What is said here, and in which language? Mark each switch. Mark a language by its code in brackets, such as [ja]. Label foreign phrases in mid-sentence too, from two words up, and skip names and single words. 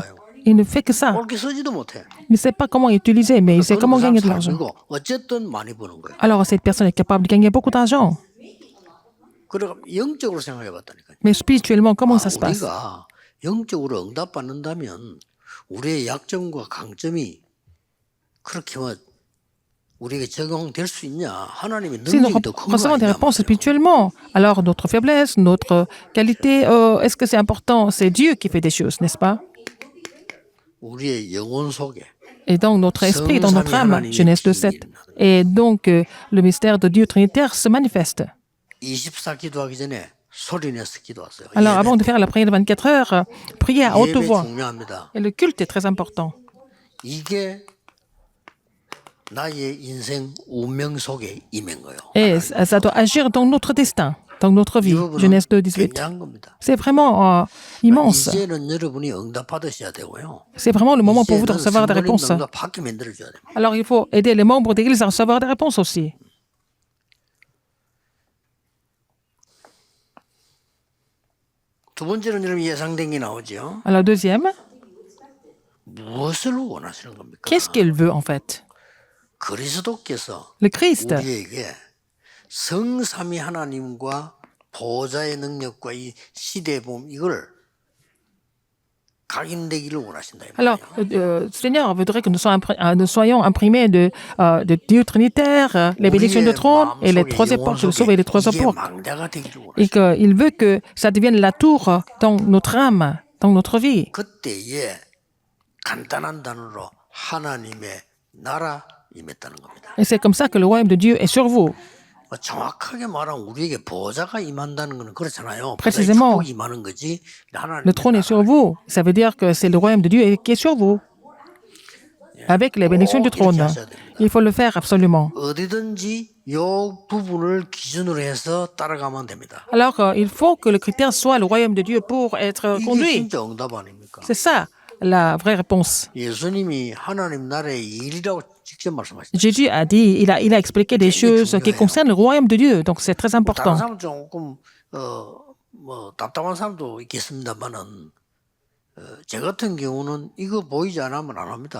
[fr] Il ne fait que ça. [ko] 옳게 쓰지도 못해. [fr] Il ne sait pas comment utiliser, mais il sait comment gagner de l'argent. [ko] 그리고 어쨌든 많이 버는 거예요. [fr] Alors, cette personne est capable de gagner beaucoup d'argent. [ko] 그러니까 영적으로 생각해 봤다니까요. [fr] Mais spirituellement, comment ça se passe? [ko] 우리가 영적으로 응답받는다면 우리의 약점과 강점이 그렇게 뭐 우리에게 적용될 수 있냐? 하나님의 [fr] Si nous [ko] 능력이 더 큰 거 [fr] recevons des [ko] 아니냐? [fr] réponses spirituellement, alors notre faiblesse, notre qualité, est-ce que c'est important? C'est Dieu qui fait des choses, n'est-ce pas? [ko] 우리의 영혼 속에 [fr] Et donc notre esprit, dans notre âme, Genèse 2:7. Et donc le mystère de Dieu trinitaire se manifeste. [ko] 24 기도하기 전에 소리 내서 기도하세요. [fr] Alors avant de faire la prière de 24 heures, priez à haute [ko] 예배 [fr] voix. [ko] 중요합니다. [fr] Et le culte est très important. [ko] 이게 나의 인생 운명 속에 임한 거예요. [fr] Et ça doit agir dans notre destin, dans notre vie. Genèse 2:18. [ko] 굉장한 겁니다. [fr] C'est vraiment immense. [ko] 이제는 여러분이 응답받으셔야 되고요. [fr] C'est vraiment le moment pour vous de [ko] 이제는 [fr] recevoir des [ko] 성도님 [fr] réponses. [ko] 응답받게 만들어줘야 됩니다. [fr] Alors il faut aider les membres d'église à recevoir des réponses aussi. [ko] 두 번째는 여러분 예상된 게 나오죠. [fr] Alors deuxième, [ko] 무엇을 원하시는 겁니까? [fr] qu'est-ce qu'il veut en fait? [ko] 그리스도께서 [fr] Le Christ, [ko] 우리에게 성삼위 하나님과 보좌의 능력과 이 시대의 봄 이걸 각인되기를 원하신다. 이 [fr] alors [ko] 말이에요. [fr] le Seigneur voudrait que nous soyons imprimés de Dieu trinitaire, les bénédictions de trône et les trois époques, le sauver les trois [ko] 이게 [fr] époques. [ko] 망대가 되기를 원하신다. [fr] Et qu'il veut que ça devienne la tour dans notre âme dans notre vie. [ko] 그때에 간단한 단어로 하나님의 나라 임했다는 겁니다. [fr] Et c'est comme ça que le royaume de Dieu est sur vous. [ko] 정확하게 말하면 우리에게 보좌가 임한다는 것은 그렇잖아요. [fr] Précisément. [ko] 보좌의 축복이 임하는 거지. 하나님의 [fr] Le trône est sur [ko] 나라. [fr] vous. Ça veut dire que c'est le royaume de Dieu qui est sur vous. Avec les bénédictions du trône. Il faut le faire absolument. [ko] 어디든지 이 부분을 기준으로 해서 따라가면 됩니다. [fr] Alors, il faut que le critère soit le royaume de Dieu pour être [ko] 이게 [fr] conduit. [ko] 진짜 응답 아닙니까? [fr] C'est ça la vraie réponse. [ko] 예수님이 하나님 나라의 일이라고 직접 말씀하셨죠. [fr] Jésus a dit, il a expliqué des choses qui concernent le royaume de Dieu. Donc, c'est très [ko] 다른 [fr] important. [ko] 사람 조금 뭐 답답한 사람도 있겠습니다만은 제 같은 경우는 이거 보이지 않으면 안 합니다.